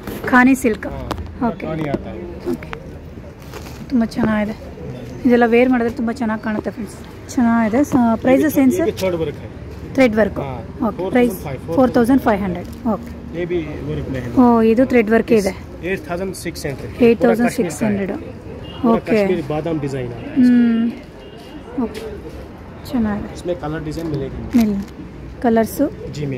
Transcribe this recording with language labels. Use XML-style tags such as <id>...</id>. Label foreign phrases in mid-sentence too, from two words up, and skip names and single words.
<kn>ಖಾನಿ ಸಿಲ್ಕ್.</kn> <hi>हाँ,</hi> <kn>ಓಕೆ</kn> <hi>कानी आता है.</hi> <kn>ಓಕೆ ತುಂಬ ಚೆನ್ನಾಗಿದೆ. ಇದೆಲ್ಲ ವೇರ್ ಮಾಡಿದ್ರೆ ತುಂಬ ಚೆನ್ನಾಗಿ ಕಾಣುತ್ತೆ ಫ್ರೆಂಡ್ಸ್. ಚೆನ್ನಾಗಿದೆ. ಪ್ರೈಸಸ್ ಏನು ಸರ್?</kn> <hi>थर्ड वर्क है.</hi> <kn>ಥ್ರೆಡ್ ವರ್ಕು.</kn> <hi>हाँ,</hi> <kn>ಓಕೆ ಪ್ರೈಸ್ 4500. ಓಕೆ</kn> <hi>ये भी वर्क में है.</hi> <kn>ಓ ಇದು ಥ್ರೆಡ್ ವರ್ಕ್ ಇದೆ. 8600. 8600. ಓಕೆ</kn> <hi>कश्मीरी बादाम डिजाइन है.</hi> <kn>ಓಕೆ ಚೆನ್ನಾಗಿದೆ.</kn> <hi>इसमें कलर डिजाइन मिलेगी.</hi> <kn>ಕಲರ್ಸು</kn> <hi>जी मैम.</hi>